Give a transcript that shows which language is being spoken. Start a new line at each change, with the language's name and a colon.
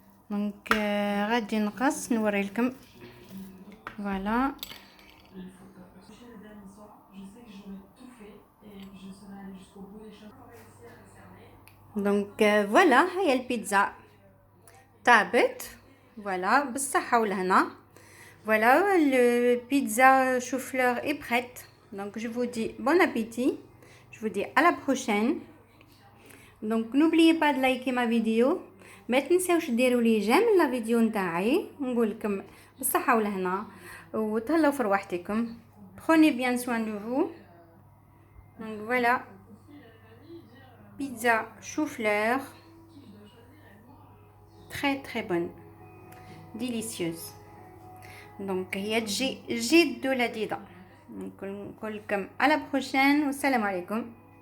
Arabic: دونك غادي نقص نوري لكم. فوالا دونك فوالا هي البيتزا طابت. فوالا بالصحة والهنا.
French: Voilà, le pizza chou-fleur est prête. Donc je vous dis bon appétit. Je vous dis à la prochaine. Donc n'oubliez pas de liker ma vidéo.
Arabic: ما تنساوش ديروا لي جيم لا فيديو نتاعي. نقول لكم بالصحة والهنا وتهلاو في رواحتكم.
French: Prenez bien soin de vous. Donc voilà, pizza chou-fleur, très très bonne, délicieuse.
Arabic: Donc هي تجي جد لذيذة. نقول لكم على بروشين والسلام عليكم.